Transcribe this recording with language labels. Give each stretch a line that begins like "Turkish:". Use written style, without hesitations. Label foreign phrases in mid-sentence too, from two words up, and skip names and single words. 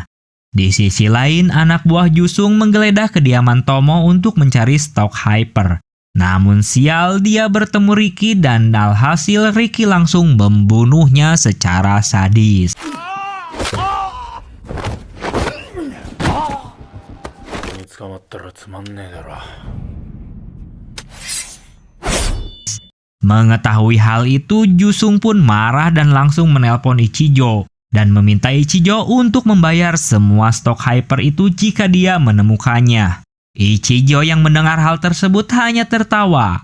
Indonesian: Di sisi lain, anak buah Jusung menggeledah kediaman Tomo untuk mencari stok hyper. Namun sial, dia bertemu Ricky dan alhasil Ricky langsung membunuhnya secara sadis.
Japanese: 捕まったらつまんねえだろ。
Indonesian: Mengetahui hal itu, Jusung pun marah dan langsung menelpon Ichijo dan meminta Ichijo untuk membayar semua stok hyper itu jika dia menemukannya. Ichijo yang mendengar hal tersebut hanya tertawa.